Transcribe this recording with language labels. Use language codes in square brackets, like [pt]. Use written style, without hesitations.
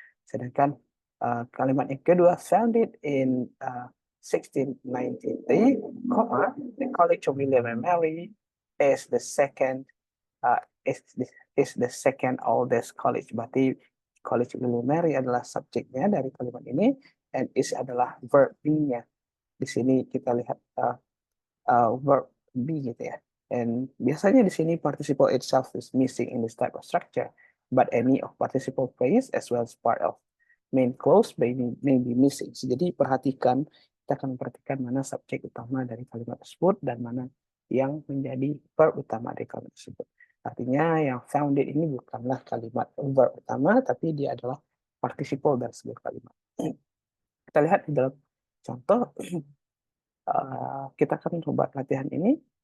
[id] Sedangkan kalimat yang kedua, [en] founded in 1693, the College of William and Mary is the second is the second oldest college. [id] Berarti College of William and Mary adalah subjeknya dari kalimat ini, and is adalah verb B-nya. Di sini kita lihat verb B gitu ya. [en] And [id] biasanya di sini [en] participle itself is missing in this type of structure, but any of participle phrase as well as part of main clause may be missing. [id] Jadi kita akan perhatikan mana subjek utama dari kalimat tersebut dan mana yang menjadi verb utama dari kalimat tersebut. Artinya yang founded ini bukanlah kalimat verb utama, tapi dia adalah participle dari sebuah kalimat. Kita lihat di dalam contoh, kita akan coba latihan ini.